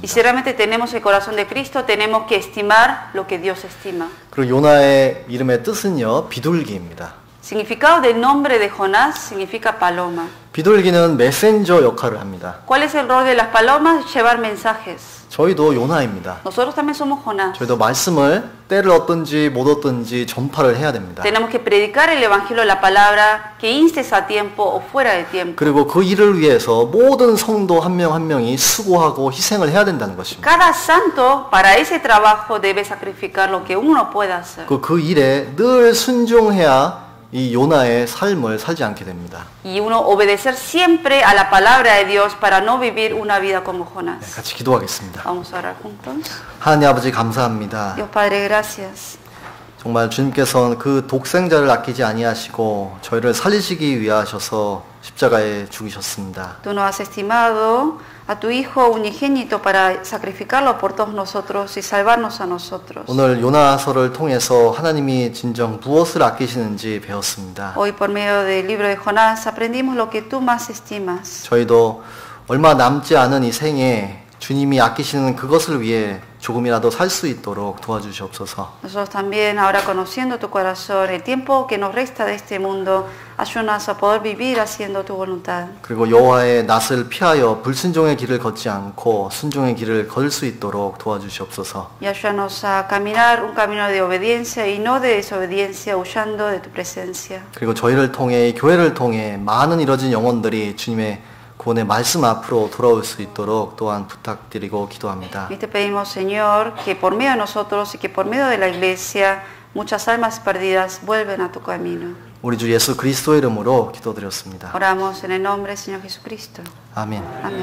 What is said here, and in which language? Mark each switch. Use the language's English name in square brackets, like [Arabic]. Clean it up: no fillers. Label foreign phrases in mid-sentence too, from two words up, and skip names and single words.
[Spanish] Y si realmente tenemos el corazón de Cristo, tenemos que estimar lo que Dios estima. [Korean] 그리고 요나의 이름의 뜻은요, 비둘기입니다. [Spanish] Significado del nombre de Jonás significa paloma. [Korean] 비둘기는 메신저 역할을 합니다. [Spanish] ¿Cuál es el rol de las palomas? Llevar mensajes. [Korean] 저희도 요나입니다. [Spanish] Nosotros también somos Jonás. [Korean] 저희도 말씀을 때를 얻든지 못 얻든지 전파를 해야 됩니다. [Spanish] Tenemos que predicar el evangelio de la palabra, que instes a tiempo o fuera de tiempo. [Korean] 그리고 그 일을 위해서 모든 성도 한 명 한 명이 수고하고 희생을 해야 된다는 것입니다. [Spanish] Cada santo para ese trabajo debe sacrificar lo que uno pueda hacer. [Korean] 그 일에 늘 순종해야 이 요나의 삶을 살지 않게 됩니다. [Spanish] Y uno obedecer siempre a la palabra de Dios para no vivir una vida como Jonás. [Korean] 같이 기도하겠습니다. [Spanish] Vamos a orar juntos. [Korean] 하나님 아버지 감사합니다. [Spanish] Dios Padre, gracias. [Korean] 정말 주님께서는 그 독생자를 아끼지 아니하시고 저희를 살리시기 위하셔서 십자가에 죽으셨습니다. [Spanish] Tú nos has estimado a tu Hijo unigénito para sacrificarlo por todos nosotros y salvarnos a nosotros. [Korean] 오늘 요나서를 통해서 하나님이 진정 무엇을 아끼시는지 배웠습니다. [Spanish] Hoy por medio del libro de Jonás aprendimos lo que tú más estimas. [Korean] 저희도 얼마 남지 않은 이 생에 주님이 아끼시는 그것을 위해 조금이라도 살 수 있도록 도와주시옵소서. [Spanish] Nosotros también, ahora conociendo tu corazón, el tiempo que nos resta de este mundo, ayúdanos a poder vivir haciendo tu voluntad. [Korean] 그리고 여호와의 낯을 피하여 불순종의 길을 걷지 않고 순종의 길을 걸 수 있도록 도와주시옵소서. [Spanish] Y ayúdanos a caminar un camino de obediencia y no de desobediencia, huyendo de tu presencia. [Korean] 그리고 저희를 통해 교회를 통해 많은 이뤄진 영혼들이 주님의 구원의 말씀 앞으로 돌아올 수 있도록 또한 부탁드리고 기도합니다. [Spanish] Y te pedimos, Señor, que por medio de nosotros y que por medio de la iglesia muchas almas perdidas vuelven a tu camino. [Korean] 우리 주 예수 그리스도의 이름으로 기도드렸습니다. [Spanish] Oramos en el nombre del Señor Jesucristo. [Korean] 아멘. [Spanish] Amén.